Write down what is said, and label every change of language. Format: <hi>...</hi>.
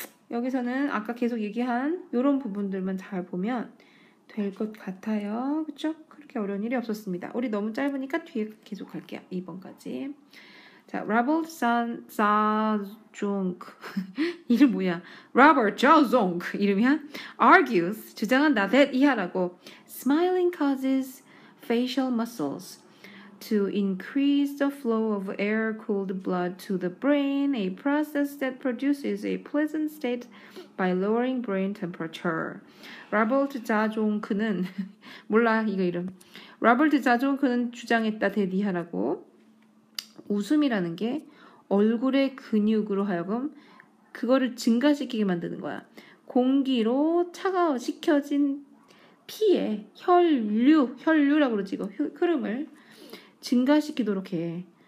<ko>여기서는 아까 계속 얘기한 이런 부분들만 잘 보면 될 것 같아요. 그쵸? 그렇게 어려운 일이 없었습니다. 우리 너무 짧으니까 뒤에 계속 갈게요. 2번까지. 자, 로버트 자종크 이름 뭐야? 로버트 자종크 이름이야?</ko> <en>argues</en> <ko>주장한다</ko> <en>that</en> <ko>이하라고</ko> <en>smiling causes facial muscles to increase the flow of air-cooled blood to the brain, a process that produces a pleasant state by lowering brain temperature.</en> <ko>로버트 자종크는 몰라 이거 이름. 로버트 자종크는 주장했다 대디하라고 웃음이라는 게 얼굴의 근육으로 하여금 그거를 증가시키게 만드는 거야. 공기로 차가워시켜진 피의 혈류라고 그러지 이거 흐름을 증가시키도록 해.</ko>